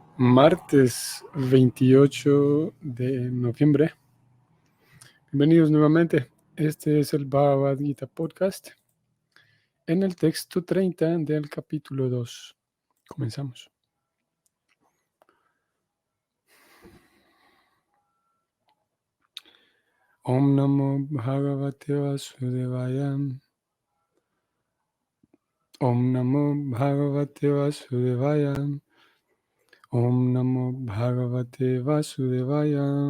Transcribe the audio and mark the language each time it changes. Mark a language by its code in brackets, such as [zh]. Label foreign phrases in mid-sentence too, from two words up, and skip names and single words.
[es] Martes 28 de noviembre. Bienvenidos nuevamente. Este es el Bhagavad Gita Podcast en el texto 30 del capítulo 2. Comenzamos. [sa] ॐ नमो भगवते वासुदेवाय. ॐ नमो भगवते वासुदेवाय. ॐ नमो भगवते वासुदेवाय.